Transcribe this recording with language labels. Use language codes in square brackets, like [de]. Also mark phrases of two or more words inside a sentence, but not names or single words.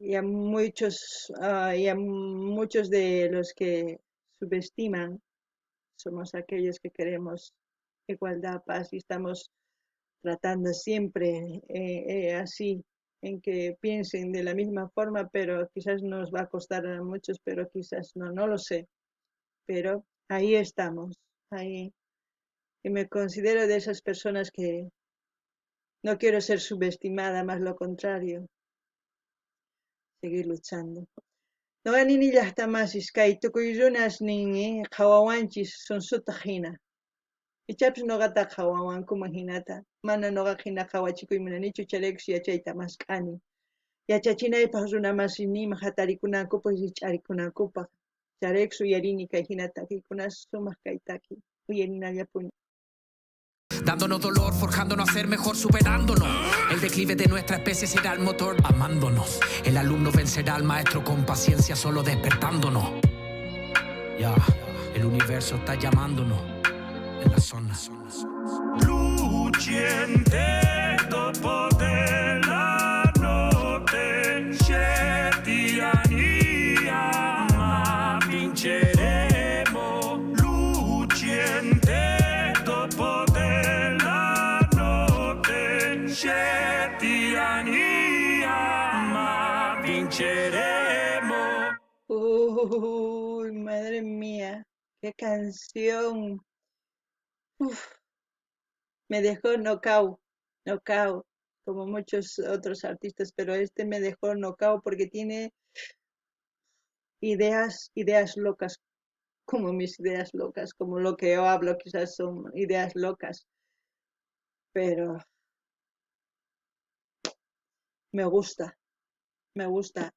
[es] y a muchos de los que subestiman somos aquellos que queremos igualdad, paz y estamos tratando siempre así, en que piensen de la misma forma, pero quizás nos va a costar a muchos, pero quizás no, no lo sé. Pero ahí estamos, ahí. Y me considero de esas personas que no quiero ser subestimada, más lo contrario, seguir luchando. [qu] Noqa nini llaqtamasis kay tukuy runas ninmi qhawawanchis sunsuta hina. Ichapis noqata qhawawankuman hinata. Mana noqa hina qhawachikuy munanichu charaykus yachayta maskhani. Yachachinaypaq runa masinima hatarikunakupaq ch'arikunankupaq. Charaykus uyarini kay hina takiykunas sumaq kay taki. Uyarinallapuni. [es] Dándonos dolor, forjándonos a ser mejor, superándonos. El declive de nuestra especie será el motor, amándonos. El alumno vencerá al maestro con paciencia, solo despertándonos. Ya, el universo está llamándonos en la zona. Luciente potela notte, scegliania, ma vinceremo. Luciente potela notte, scegliania, ma vinceremo. Uy, madre mía, qué canción. Uf, me dejó knockout, como muchos otros artistas, pero este me dejó knockout porque tiene ideas locas, como mis ideas locas, como lo que yo hablo quizás son ideas locas, pero me gusta, me gusta.